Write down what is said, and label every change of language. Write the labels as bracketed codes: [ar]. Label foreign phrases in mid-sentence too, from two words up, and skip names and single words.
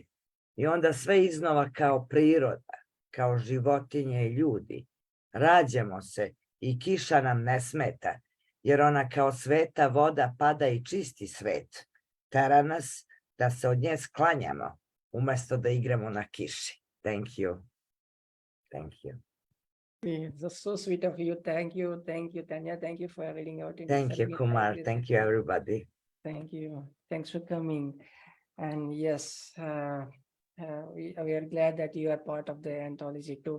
[sr] I onda sve iznova kao priroda, kao životinje i ljudi. Rađamo se i kiša nam ne smeta, jer ona kao sveta voda pada i čisti svet. Tera nas da se od nje sklanjamo, umjesto da igramo na kiši. [en] Thank you. Thank you. That's so sweet of you. Thank you, Tanja. Thank you for reading out. Thank you, Kumar. Thank you, everybody. Thank you. Thanks for coming. And yes, we are glad that you are part of the anthology too.